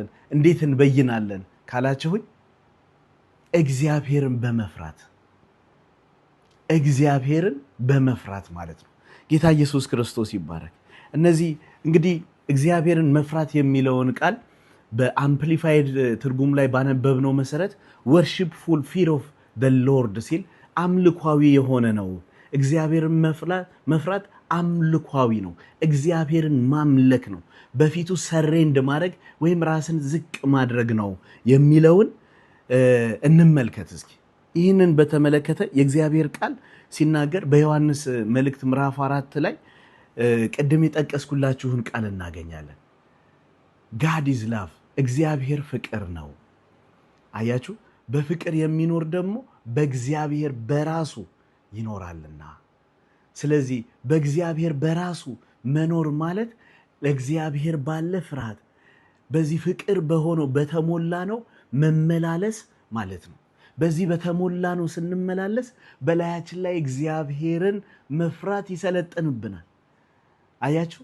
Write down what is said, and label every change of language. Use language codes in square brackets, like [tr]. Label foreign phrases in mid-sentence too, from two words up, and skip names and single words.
[am] እንዴት እንበይናለን ካላችሁኝ እግዚአብሔርን በመፍራት ማለት ነው። ጌታ ኢየሱስ ክርስቶስ ይባረክ። እነዚህ እንግዲህ እግዚአብሔርን መፍራት የሚለውን ቃል በአምፕሊፋይድ ትርጉም ላይ ባነበብነው መሰረት [en] worshipful fear of the Lord [am] ሲል አምልኳዊ የሆነ ነው። እግዚአብሔርን መፍራት አምልኳዊ ነው። እግዚአብሔርን ማምለክ ነው። በፊቱ ሰሬንድ ማድረግ ወይም ራስን ዝቅ ማድረግ ነው የሚለውን እንመልከት እስኪ። ይህንን በተመለከተ የእግዚአብሔር ቃል ሲናገር በዮሐንስ መልእክት ምዕራፍ 4 ላይ ቅድም የጠቀስኩላችሁን ቃል እናገኛለን። [en] God is love፣ [am] እግዚአብሔር ፍቅር ነው። አያችሁ፣ በፍቅር የሚኖር ደግሞ በእግዚአብሔር በራሱ ይኖራልና። ስለዚህ በእግዚአብሔር በራሱ መኖር ማለት ለእግዚአብሔር ባለ ፍርሃት በዚህ ፍቅር በሆነው በተሞላ ነው መመላለስ ማለት ነው። በዚህ በተሞላ ነው ስንመላለስ በላያችን ላይ እግዚአብሔርን መፍራት ይሰለጥንብናል። አያችሁ፣